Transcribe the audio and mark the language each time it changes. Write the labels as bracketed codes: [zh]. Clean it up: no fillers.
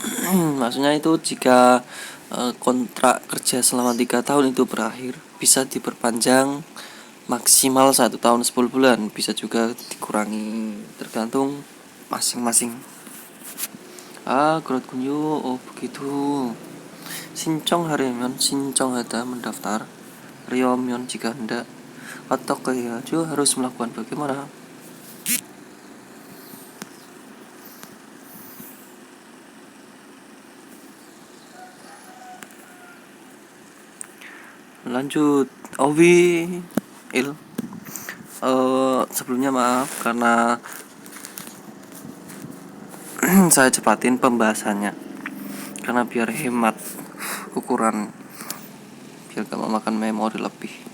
[id] Maksudnya itu jika kontrak kerja selama 3 tahun itu berakhir, bisa diperpanjang maksimal 1 tahun 10 bulan, bisa juga dikurangi tergantung masing-masing. [ko] 그렇군요. [id] begitu. [ko] 신청하려면 신청하다 [id] mendaftar. [ko] 하려면 [id] jika hendak. [ko] 어떻게 해야죠? [id] harus melakukan bagaimana? Lanjut. Owi Il. Sebelumnya maaf karena saya cepatin pembahasannya karena biar hemat ukuran, biar gak memakan memori lebih.